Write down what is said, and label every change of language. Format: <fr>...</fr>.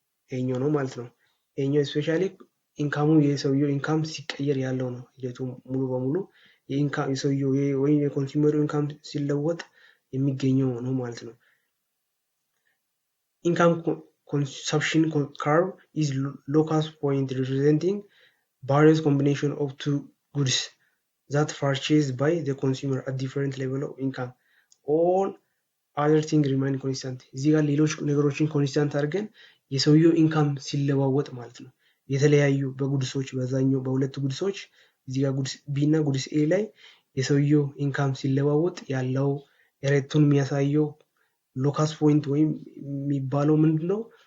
<am>ይሄኛው ነው ማለት ነው። ይሄኛው ስፔሻሊ ኢንካሙ የሰውየው ኢንካም ሲቀየር ያለው ነው ሂደቱ ሙሉ በሙሉ የሰውየው ወይ የኮንሱመሩ ኢንካም ሲለወጥ የሚገኘው ነው ማለት ነው።</am> <en>income consumption curve is locus point representing various combination of two goods that purchased by the consumer at different level of income. all other things remain constant.</en> <am>እዚህ ጋር ሌሎች ነገሮችን ኮንስታንት አድርገን የሰውየው ኢንካም ሲለዋወጥ ማለት ነው። የተለያዩ በጉድሶች በዛኛው በሁለት ጉድሶች እዚህ ጋር ጉድስ ቢ እና ጉድስ ኤ ላይ የሰውየው ኢንካም ሲለዋወጥ ያለው ሬቱን የሚያሳየው ሎካስ ፖይንት ወይም የሚባለው ምንድነው?</am>